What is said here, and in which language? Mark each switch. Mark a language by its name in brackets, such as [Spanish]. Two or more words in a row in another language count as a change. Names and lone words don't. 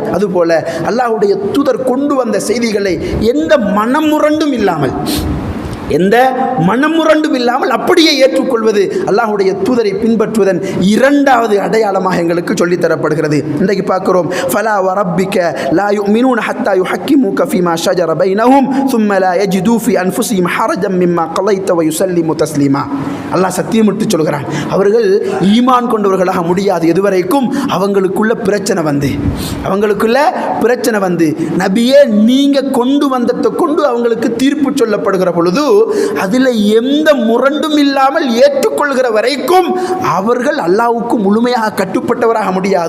[Tamil] அதுபோல அல்லாஹ்வுடைய தூதர் கொண்டு வந்த செய்திகளை எந்த மனமுரண்டும் இல்லாமல் அப்படியே ஏற்றுக்கொள்வது அல்லாஹ்வுடைய தூதரை பின்பற்றுவதன் இரண்டாவது அடையாளமாக எங்களுக்கு சொல்லித்தரப்படுகிறது. இன்றைக்கு பார்க்கிறோம், [Arabic] فلا وربك لا يؤمنون حتى يحكموك فيما شجر بينهم ثم لا يجدوا في انفسهم حرجا مما قضيت ويسلموا تسليما. [Tamil] அல்லாஹ் சத்தியமிட்டு சொல்கிறான், அவர்கள் ஈமான் கொண்டவர்களாக முடியாது எதுவரைக்கும் அவங்களுக்குள்ள பிரச்சனை வந்து நபியே நீங்க கொண்டு வந்ததை கொண்டு அவங்களுக்கு தீர்ப்பு சொல்லப்படுகிற பொழுது அதில் எந்த முரண்டும் இல்லாமல் ஏற்றுக்கொள்கிற வரைக்கும் அவர்கள் அல்லாஹ்வுக்கு முழுமையாக கட்டுப்பட்டவராக முடியாது.